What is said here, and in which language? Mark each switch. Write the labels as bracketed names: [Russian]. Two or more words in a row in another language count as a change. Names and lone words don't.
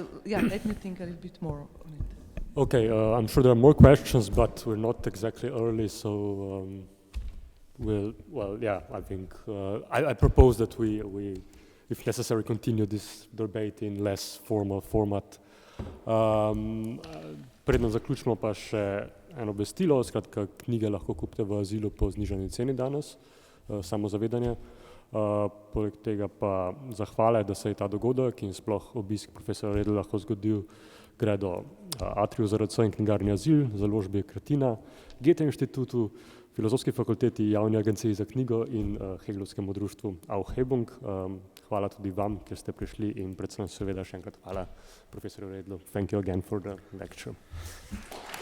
[English] Let me think a little bit more on it. Okay, I'm sure there are more questions, but we're not exactly early, so I think I propose that we, if necessary, continue this debate in less formal format. [Slovenian] Predno zaključimo pa še eno obvestilo, skratka knjige lahko kupite v Azilu po znižani ceni danes, samozavedanje. Poleg tega pa zahvale, da se je ta dogodek in sploh obisk profesora Rödla lahko zgodil, gre do Atriju ZRC in knjigarni Azil, založbi Kratina, Goethe inštitutu, Filozofski fakulteti, Javni agenciji za knjigo in Hergouthskemu društvu Aufhebung. Hvala tudi vam, ker ste prišli in predvsem seveda še enkrat hvala profesorju Rödlu. [English] Thank you again for the lecture.